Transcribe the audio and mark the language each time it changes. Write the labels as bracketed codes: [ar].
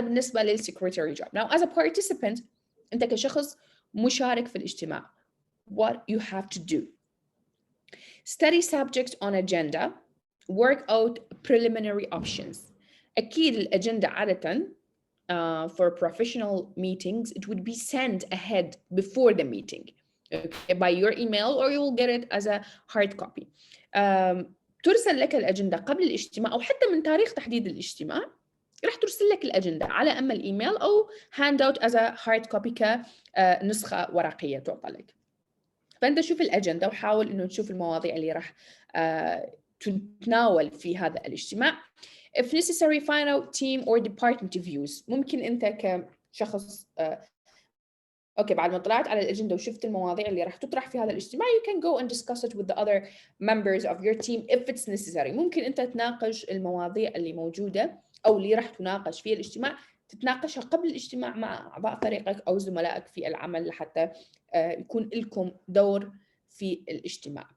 [ar] هذا بالنسبة للسكرتيري job. [en] Now as a participant، [ar] أنت كشخص مشارك في الاجتماع، [en] what you have to do: study subjects on agenda, work out preliminary options. [ar] أكيد الأجندة عادة [en] for professional meetings it would be sent ahead before the meeting, okay, by your email, or you will get it as a hard copy. [ar] ترسل لك الأجندة قبل الاجتماع أو حتى من تاريخ تحديد الاجتماع راح ترسل لك الأجندة على أما الإيميل أو [en] hand out as a hard copy [ar] كنسخة ورقية تعطى لك. فأنت شوف الأجندة وحاول إنه تشوف المواضيع اللي راح تتناول في هذا الاجتماع. [en] If necessary, find out team or department views. [ar] ممكن أنت كشخص أوكي بعد ما طلعت على الأجندة وشفت المواضيع اللي راح تطرح في هذا الاجتماع، [en] you can go and discuss it with the other members of your team if it's necessary. [ar] ممكن أنت تناقش المواضيع اللي موجودة أو اللي راح تناقش في الاجتماع، تتناقشها قبل الاجتماع مع أعضاء فريقك أو زملائك في العمل لحتى يكون لكم دور في الاجتماع.